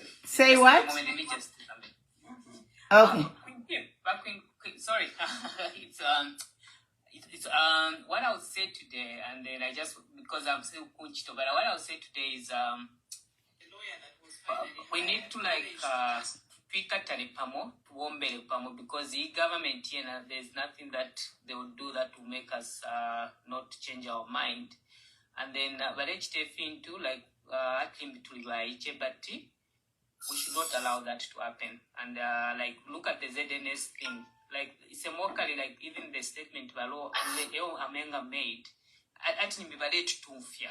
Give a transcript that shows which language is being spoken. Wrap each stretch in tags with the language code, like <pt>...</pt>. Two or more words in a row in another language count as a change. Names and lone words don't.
<en>Say Just what? a moment, let me just do something. Okay. Sorry. it's what I would say today, and then I just, because I'm still punched, but what I would say today is we need to</en> <bem>twikatale pamo tuwombere pamo,</bem> <en>because the government here, there's nothing that they will do that will make us not change our mind. And then balechitefi into but we should not allow that to happen. And look at the ZNS thing. Like, it's a mockery, like even the statement Balo Amenga made at Tufia.</en>